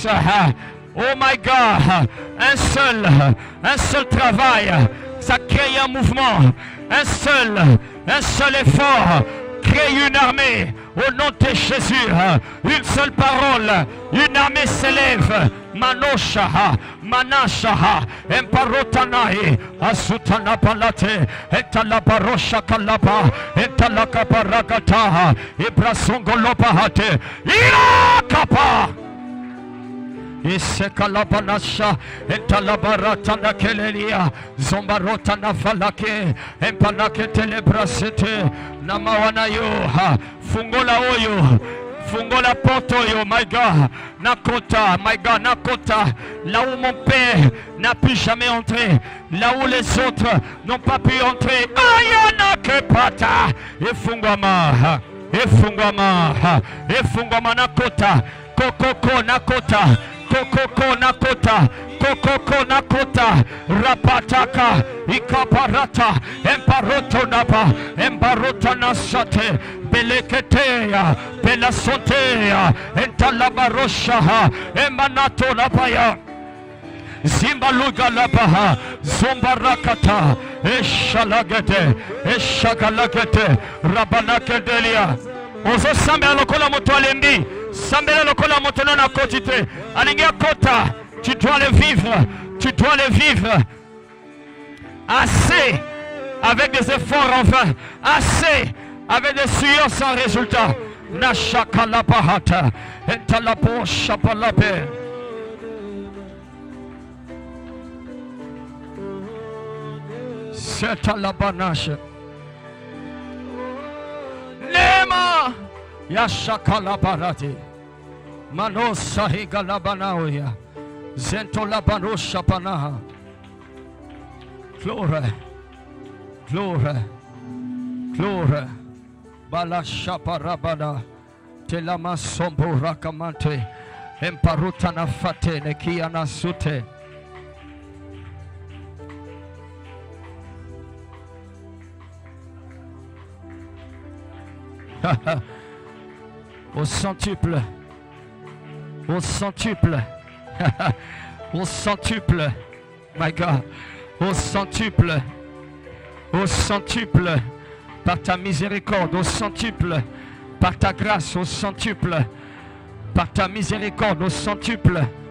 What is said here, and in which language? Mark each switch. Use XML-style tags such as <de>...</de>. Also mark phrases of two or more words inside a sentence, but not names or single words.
<en>Oh my God,</en> <fr>un seul travail, ça crée un mouvement, un seul effort, crée une armée. Au nom de Jésus, une seule parole, une armée s'élève. Manoshaha, Manashaha, Emparotanae, Asutana Palate, Etalabarosha Kalapa, Etalakaparagata, Ibrasongolopahate, Irakapa. Isekalabanasha, Etalabaratana Kelelia, Zombarotana Falake, Empalake Telebrasete, Namawanayo,</fr> <ln>Fungola Oyo. Fungola porte,</ln> <en>oh my God,</en> <ln>Nakota,</ln> <en>my God,</en> <ln>Nakota,</ln> <fr>là où mon père n'a pu jamais entrer, là où les autres n'ont pas pu entrer, Ayana Kepata,</fr> <ln>Efungama, Efungama, Efungama Nakota, Kokoko Nakota, Kokoko Nakota, Kokoko Nakota, Rapataka, Ikaparata, Emparoto Napa, Emparota Nasate, Beleketea, Belasontea, Entalabarosha, Emanato Napaya, Zimbaluga Labaha, Zombarakata, Eshalagete, Eshagalagete, Rabanakedelia. Ozo sambela lokola moto alembi, sambela lokola moto na kotite, alingia kota,</ln> <fr>tu dois le vivre, tu dois le vivre. Assez avec des efforts en vain, assez avec des sueurs sans résultat. Nashakalapahata, Entalapo Shapalape. Setalabanash. Nema Yashakalabarati. Manosahigalabanaoya. Zentolabaroshapanaha.</fr> <en>Glory, glory, glory. Balashaparabada. Telama sombo rakamante. Emparutana fate nekiana sute.</en> <fr>Au centuple, au centuple, au centuple,</fr> <en>my God,</en> <fr>au centuple, par ta miséricorde, au centuple, par ta grâce, au centuple, par ta miséricorde, au centuple.</fr>